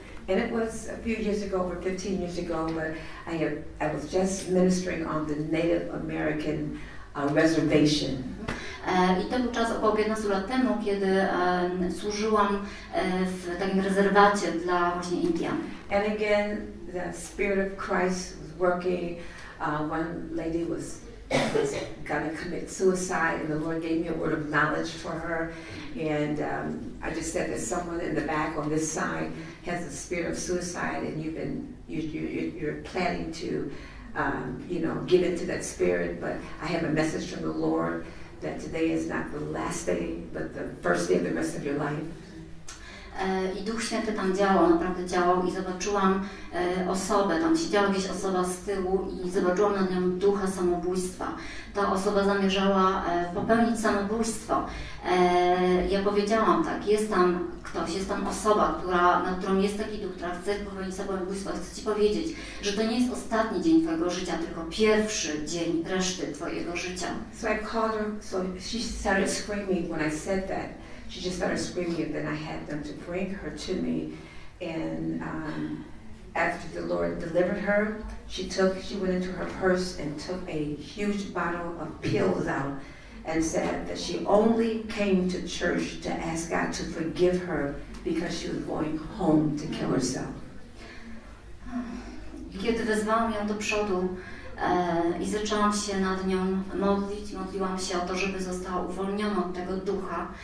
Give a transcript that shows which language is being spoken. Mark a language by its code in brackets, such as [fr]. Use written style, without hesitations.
[en] And it was a few years ago, or 15 years ago, but I was just ministering on the Native American reservation. [pl] I to był czas około 15 lat temu, kiedy służyłam w takim rezerwacie dla właśnie Indian. [en] And again, the Spirit of Christ was working. One lady was gonna commit suicide, and the Lord gave me a word of knowledge for her. And I just said that someone in the back on this side has the spirit of suicide, and you're planning to, give into that spirit. But I have a message from the Lord that today is not the last day, but the first day of the rest of your life. [pl] I Duch Święty tam działał, naprawdę działał i zobaczyłam osobę, tam siedziała gdzieś osoba z tyłu i zobaczyłam nad nią ducha samobójstwa. Ta osoba zamierzała popełnić samobójstwo. Ja powiedziałam tak, jest tam ktoś, jest tam osoba, nad którą jest taki duch, która chce popełnić samobójstwo. Chcę Ci powiedzieć, że to nie jest ostatni dzień Twojego życia, tylko pierwszy dzień reszty Twojego życia. [en] So I called her, so she started screaming when I said that. She just started screaming, and then I had them to bring her to me. And after the Lord delivered her, she went into her purse and took a huge bottle of pills out and said that she only came to church to ask God to forgive her because she was going home to kill herself. [pl] Kiedy wezwałam ją do przodu i zaczęłam się nad nią modlić, modliłam się o to, żeby została uwolniona od tego ducha.